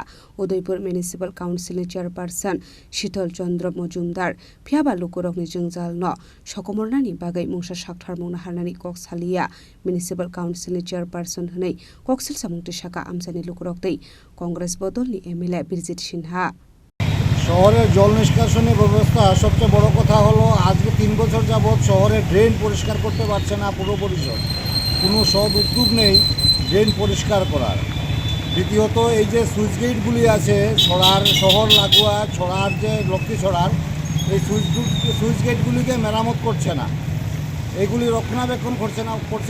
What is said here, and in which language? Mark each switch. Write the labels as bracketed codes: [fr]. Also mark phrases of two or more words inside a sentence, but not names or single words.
[trp] Udaipur Municipal Council ni chairperson Shitol Chandra Mojumdar phiaba lukorokni jungjal no sokomornani bagai mungsa sakthar mungna harnani kok saliya Municipal Council ni chairperson hwnei koksil samungti saka amsani lukoroktai Congress bodolni MLA Birjit Sinha [bn] শহরের জল নিষ্কাশনী ব্যবস্থা সবচেয়ে বড় কথা হলো আজকে 3 বছর যাবত শহরে ড্রেন পরিষ্কার করতে পারছে না পুরো পরিষদ কোনো সৎ উদ্যোগ নেই ড্রেন পরিষ্কার করার দ্বিতীয়ত এই যে সুইচ গেটগুলি আছে ছড়ার শহর লাগোয়া ছড়ার যে লক্ষ্মী ছড়ার এই সুইচ গেটগুলিকে মেরামত করছে না এগুলি রক্ষণাবেক্ষণ করছে